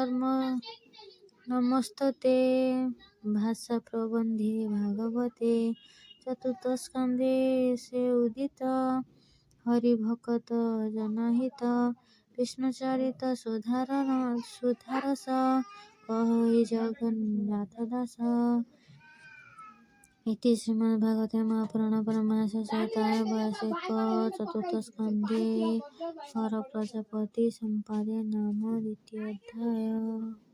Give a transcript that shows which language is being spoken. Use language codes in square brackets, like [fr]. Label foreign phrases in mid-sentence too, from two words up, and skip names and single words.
[or] ନମସ୍ତତେ ଭାଷା ପ୍ରବନ୍ଧେ ଭାଗବତେ ଚତୁର୍ଥ ସ୍କନ୍ଧେ ସେ ଉଦିତ ହରିଭକତ ଜନହିତ ବିଷ୍ଣୁ ଚରିତ ସୁଧାରସ କହି ଜଗନ୍ନାଥ ଦାସ [sa] इति श्रीमद्भागवते महापुराणे परमहंस संहितायां 82 चतुर्थ स्कन्धे हर प्रजापति संवादे नाम 2 अध्याय।